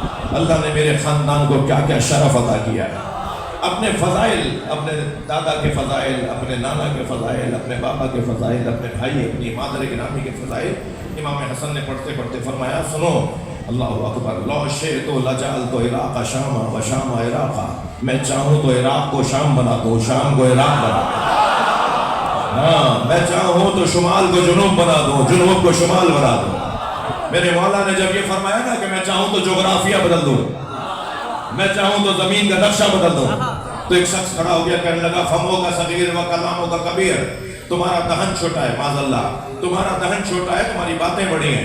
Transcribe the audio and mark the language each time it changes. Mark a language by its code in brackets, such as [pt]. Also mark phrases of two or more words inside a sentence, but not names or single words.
[ur] اللہ نے میرے خاندان کو کیا کیا شرف عطا کیا ہے. اپنے فضائل، اپنے دادا کے فضائل، اپنے نانا کے فضائل، اپنے بابا کے فضائل، اپنے بھائی، اپنی مادر گرامی کے فضائل امام حسن نے پڑھتے پڑھتے فرمایا سنو [ar] اللہ اکبر، لو شئت لجعلت عراق شاما و شام عراقا، [ur] میں چاہوں تو عراق کو شام بنا دوں، شام کو عراق بنا دوں. ہاں میں چاہوں تو شمال کو جنوب بنا دوں، جنوب کو شمال بنا دوں. میرے مولا نے جب یہ فرمایا نا کہ میں چاہوں تو جغرافیہ بدل دوں، میں چاہوں تو زمین کا نقشہ بدل دوں، تو ایک شخص کھڑا ہو گیا کہنے لگا [ar] فمو کا صغیر و کلاموں کا کبیر، [ur] تمہارا دہن چھوٹا ہے [ar] معاذ اللہ، [ur] تمہارا دہن چھوٹا ہے، تمہاری باتیں بڑی ہیں.